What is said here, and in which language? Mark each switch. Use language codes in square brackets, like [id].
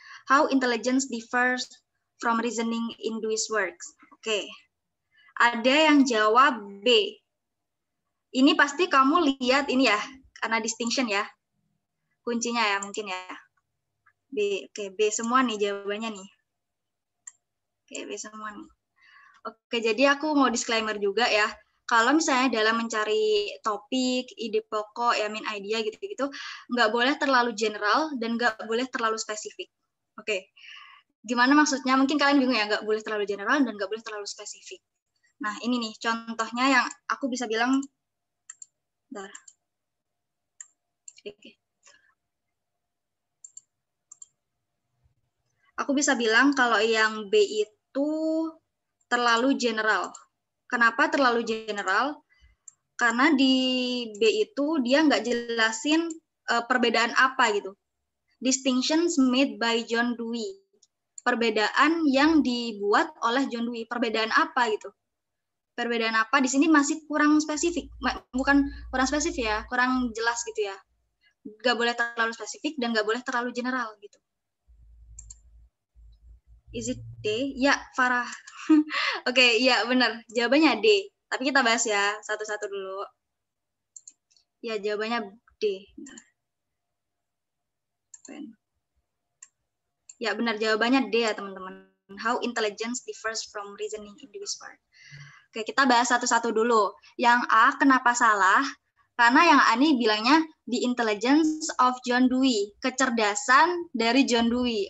[en] How intelligence differs from reasoning in Dewey's works. [id] Oke, ada yang jawab B. Ini pasti kamu lihat ini ya, karena distinction ya, kuncinya ya mungkin ya. B, oke B semua nih jawabannya nih. Oke, B semua nih. Oke, jadi aku mau disclaimer juga ya. Kalau misalnya dalam mencari topik, ide pokok, ya main idea gitu-gitu, nggak boleh terlalu general dan nggak boleh terlalu spesifik. Oke, gimana maksudnya? Mungkin kalian bingung ya, nggak boleh terlalu general dan nggak boleh terlalu spesifik. Nah, ini nih contohnya yang aku bisa bilang. Bentar. Oke. Aku bisa bilang kalau yang B itu terlalu general. Kenapa terlalu general? Karena di B itu dia nggak jelasin perbedaan apa gitu. [en] Distinctions made by John Dewey. [id] Perbedaan yang dibuat oleh John Dewey. Perbedaan apa gitu? Perbedaan apa? Di sini masih kurang spesifik. Bukan kurang spesifik ya, kurang jelas gitu ya. Nggak boleh terlalu spesifik dan nggak boleh terlalu general gitu. [en] Is it D? [id] Ya, Farah. Oke, ya benar. Jawabannya D. Tapi kita bahas ya satu-satu dulu. Ya, jawabannya D. Ya, benar. Jawabannya D ya, teman-teman. [en] How intelligence differs from reasoning in Dewey's work. [id] Oke, kita bahas satu-satu dulu. Yang A, kenapa salah? Karena yang A ini bilangnya [en] the intelligence of John Dewey, [id] kecerdasan dari John Dewey.